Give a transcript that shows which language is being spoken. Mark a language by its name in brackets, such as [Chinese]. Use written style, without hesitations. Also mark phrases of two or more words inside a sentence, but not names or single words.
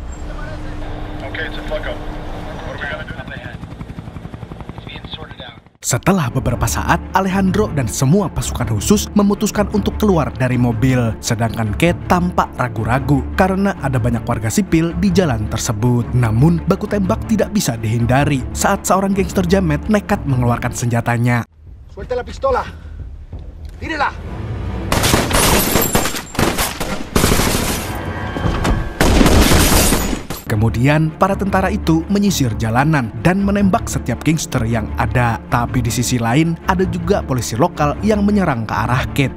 [Indonesian] Setelah beberapa saat, Alejandro dan semua pasukan khusus memutuskan untuk keluar dari mobil. Sedangkan Kate tampak ragu-ragu karena ada banyak warga sipil di jalan tersebut. Namun, baku tembak tidak bisa dihindari saat seorang gangster jamet nekat mengeluarkan senjatanya. [Spanish] Suelta la pistola. Tírela. [Indonesian] Kemudian, para tentara itu menyisir jalanan dan menembak setiap gangster yang ada. Tapi di sisi lain, ada juga polisi lokal yang menyerang ke arah Kate.